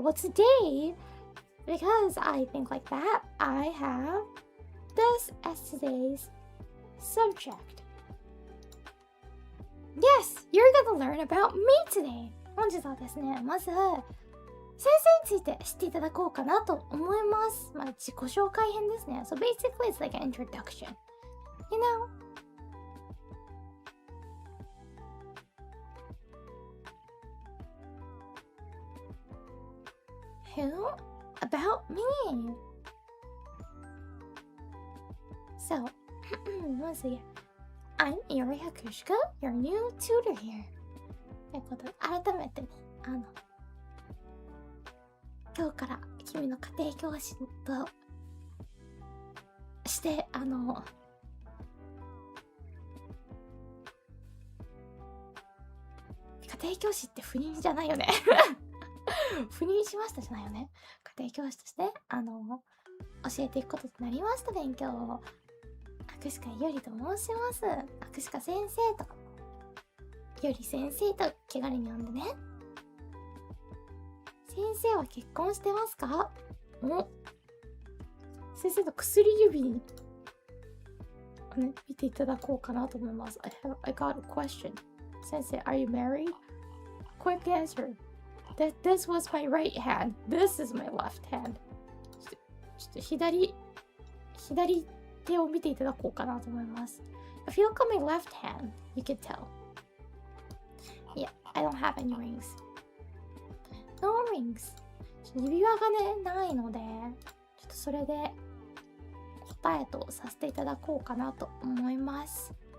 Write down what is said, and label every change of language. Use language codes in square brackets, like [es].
[en] Well, today, because I think like that, I have this as today's subject. Yes, you're gonna learn about me today. [ja] 本日はですね、まず先生について知っていただこうかなと思います。まあ、自己紹介編ですね。 [en] So basically, it's like an introduction. You know? Who? About me? So, let's see. I'm Iori Hakushika, your new tutor here. [ja] ということで、改めてね、今日から君の家庭教師として、家庭教師って不妊じゃないよね不妊しましたじゃないよね。家庭教師として教えていくこととなりました。勉強を博士課いおりと申します。博士課先生といおり先生と気軽に呼んでね。先生は結婚してますか？お、先生の薬指に見ていただこうかなと思います。 [en] I got a question. 先生、are you married? Quick answer. This was my right hand. This is my left hand. [ja] ちょっと左手を見ていただこうかなと思います。 [en] If you look at my left hand, you can tell. Yeah, I don't have any rings. No rings. [ja] 指輪がね、ないので、ちょっとそれで答えとさせていただこうかなと思います。